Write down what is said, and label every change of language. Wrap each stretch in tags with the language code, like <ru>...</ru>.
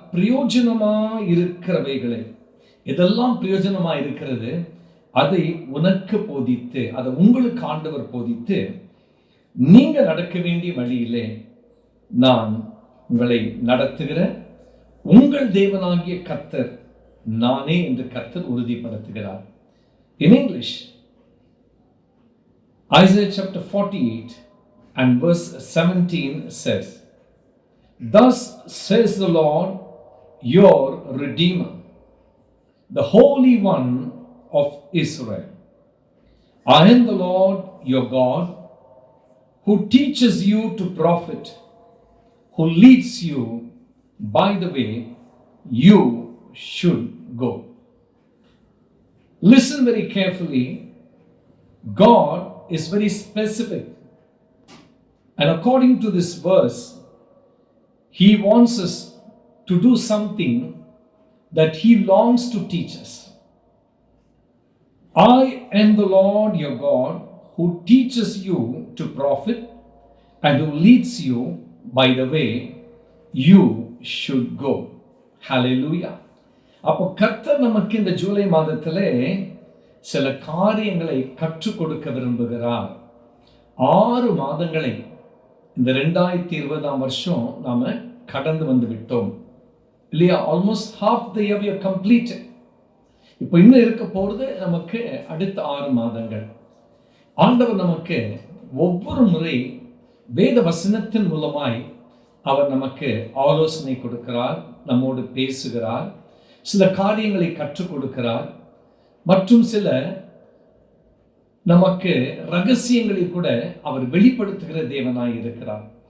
<ta>பிரயோஜனமாய் இருக்கிறவைகளை, எதெல்லாம் பிரயோஜனமாய் இருக்கிறது அதை உனக்கு போதித்து, அதை உங்களுக்கு ஆண்டவர் போதித்து, நீங்க நடக்க வேண்டிய வழியிலே நான் உங்களை நடத்துகிற உங்கள் தேவனாகிய கர்த்தர் நானே என்று கர்த்தர் உறுதிப்படுத்துகிறார்.</ta> <en>In English, Isaiah chapter 48 and verse 17 says, Thus says the Lord, your Redeemer, the Holy One of Israel. I am the Lord your God, who teaches you to profit, who leads you by the way you should go. Listen very carefully. God is very specific, and according to this verse, He wants us to do something that He longs to teach us. I am the Lord your God, who teaches you to profit and who leads you by the way you should go. Hallelujah.</en> <ta>அப்போ கர்த்தர் நமக்கு இந்த ஜூலை மாதத்திலே சில காரியங்களை கற்றுக் கொடுக்க விரும்புகிறார். 6 மாதங்களை இந்த 2020 வருஷம் நாம கடந்து வந்து விட்டோம் இல்லையா?</ta> <en>Almost half the year we have completed.</en> <ta>இப்போ இன்னும் இருக்க போறது நமக்கு அடுத்த 6 மாதங்கள். ஆண்டவர் நமக்கு ஒவ்வொரு முறை வேத வசனத்தின் மூலமாய் அவர் நமக்கு ஆலோசனை கொடுக்கிறார், நம்மோடு பேசுகிறார், சில காரியங்களை கற்றுக் கொடுக்கிறார், மற்றும் சில நமக்கு ரகசியங்களை கூட அவர் வெளிப்படுத்துகிற தேவனாய் இருக்கிறார்.</ta>